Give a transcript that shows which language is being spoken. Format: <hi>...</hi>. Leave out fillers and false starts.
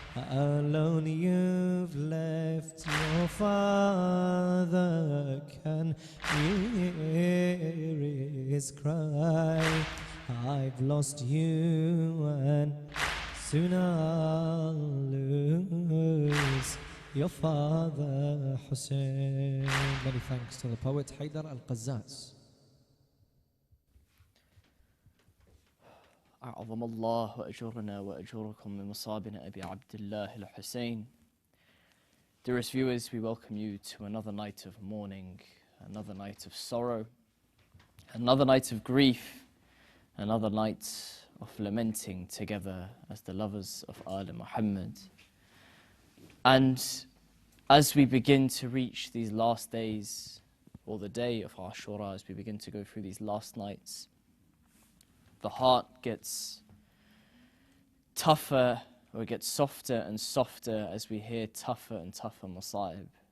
<en>Alone you've left your father, can you hear his cry? I've lost you and soon I'll lose your father Hussein. Many thanks to the poet Haydar Al-Qazzaz.</en> <ar>أعظم الله أجرنا وأجركم من مصابنا أبي عبد الله الحسين.</ar> <en>Dearest viewers, we welcome you to another night of mourning, another night of sorrow, another night of grief, another night of lamenting together as the lovers of Ali Muhammad. And as we begin to reach these last days, or the day of Ashura, as we begin to go through these last nights, the heart gets tougher, or it gets softer and softer as we hear tougher and tougher masa'ib.</en>